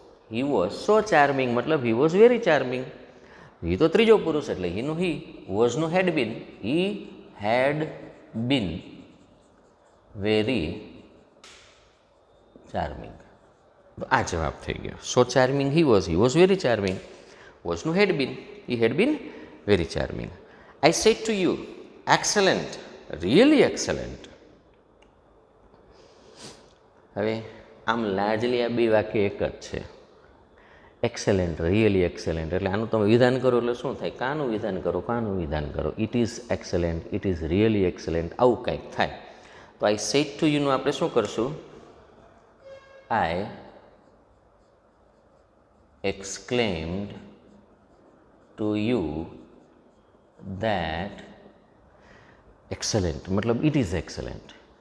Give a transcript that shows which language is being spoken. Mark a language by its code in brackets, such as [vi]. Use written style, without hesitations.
[en] He was so charming મતલબ he was very charming. [gu] he તો ત્રીજો પુરુષ એટલે હીનું he, was નું had been. [en] he had been very charming. [gu] તો આ જવાબ થઈ ગયો. [en] so charming he was very charming. was નું had been, he had been very charming. I said to you, excellent, really excellent. [gu] હવે આમ લાર્જલી આ બે વાક્ય એક જ છે, [en] Excellent, really excellent. [gu] એટલે આનું તમે વિધાન કરો એટલે શું થાય? કાનું વિધાન કરો, કાનું વિધાન કરો. [en] it is excellent, it is really excellent, [gu] આવું કંઈક થાય. [en] તો I said to યુનું [gu] આપણે શું કરશું? [en] I exclaimed to you that excellent મતલબ it is excellent.